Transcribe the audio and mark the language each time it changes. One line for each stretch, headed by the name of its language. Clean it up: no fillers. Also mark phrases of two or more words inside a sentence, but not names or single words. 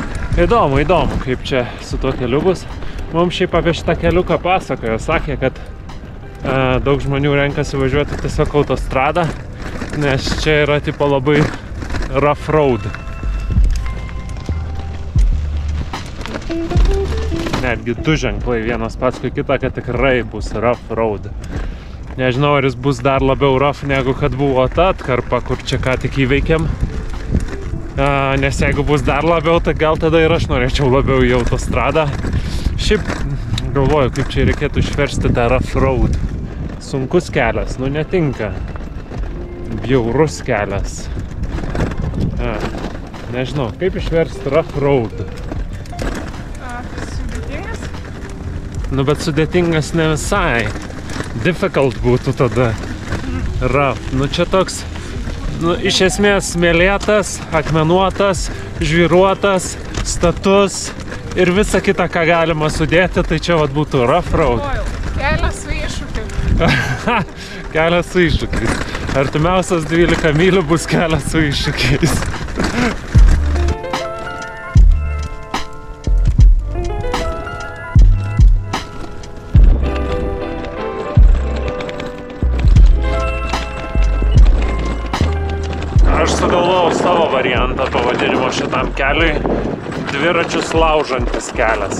Lithuanian: Įdomu, kaip čia su tuo keliu bus. Mums šiaip apie šitą keliuką pasakojo, sakė, kad daug žmonių renkasi važiuoti tiesiog autostradą, nes čia yra tipo labai
English: rough road.
Lithuanian: Netgi du ženklai vienas paskui kitą, kad tikrai bus
English: rough road.
Lithuanian: Nežinau, ar jis bus dar labiau rough negu kad buvo ta atkarpa, kur čia ką tik įveikėm. Nes jeigu bus dar labiau, tai gal tada ir aš norėčiau labiau į autostradą. Šiaip galvoju, kaip čia reikėtų išversti tą
English: rough road.
Lithuanian: Sunkus kelias, nu netinka. Bjaurus kelias. Nežinau, kaip išversti
English: rough road.
Lithuanian: Sudėtingas? Nu, bet sudėtingas ne visai. Difficult būtų tada. Rough. Nu, čia toks, nu, iš esmės smėlėtas, akmenuotas, žvyruotas, status ir visa kita, ką galima sudėti, tai čia vat būtų
English: rough road.
Lithuanian: Kelias su iššūkiais. Kelias su iššūkiais. Artimiausias 12 mylių bus kelias su iššūkiais. Aš sugalvojau savo variantą pavadinimo šitam keliui – dviračius laužantis kelias.